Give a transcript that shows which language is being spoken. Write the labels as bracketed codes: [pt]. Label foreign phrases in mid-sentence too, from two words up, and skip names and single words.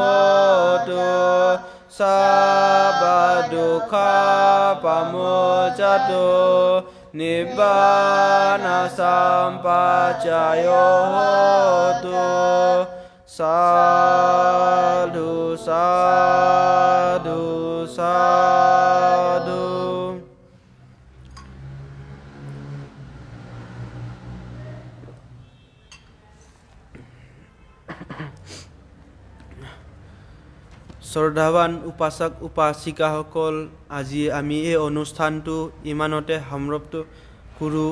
[pi] ตุสัพพดุขาปโมจตุนิพพานาสัมปัจจโยโหตุสาธุสาธุสาธุ [as] শ্ৰদ্ধাৱান উপাসক উপাসিকাসকল, আজি আমি এই অনুষ্ঠানটো ইমানতে সমাপ্ত কৰোঁ।